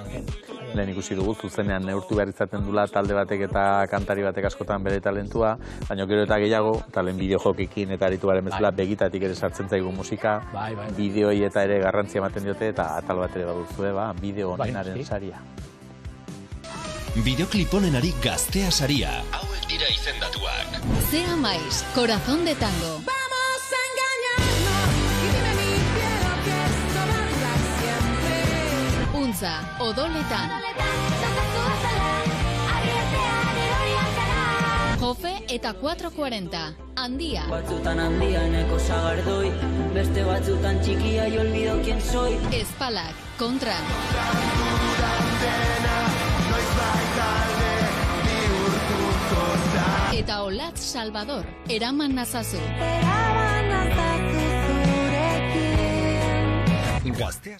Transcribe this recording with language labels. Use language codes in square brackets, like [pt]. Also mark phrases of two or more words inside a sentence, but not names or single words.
[eu] Lehen ikusi dugu, zuzenean neurtu behar izaten dula talde batek eta kantari batek askotan bere talentua, baina gero eta gehiago, eta lehen bideo-jokekin eta aritu garen bezala begitatik ere sartzen zaigu musika, bideoi eta ere garrantzia ematen diote, eta atal bat ere baduzue, bideo honenaren saria. Bideoklip honenari Gaztea saria. Hauek dira izendatuak. Zea Maiz, Corazón de Tango. [es] Vamos a engañarnos y dime mi cielo que esto va a durar siempre. [eu] Untza, Odoletan. Jofe eta 440, Handia. Batzutan handia neko sagardoi, beste batzutan txikia [es] y olvido quién soy. [eu] Espalak, Kontran. Eta Olatz Salvador, eraman nazazu. Eraman nazazu zurekin. Gaztea.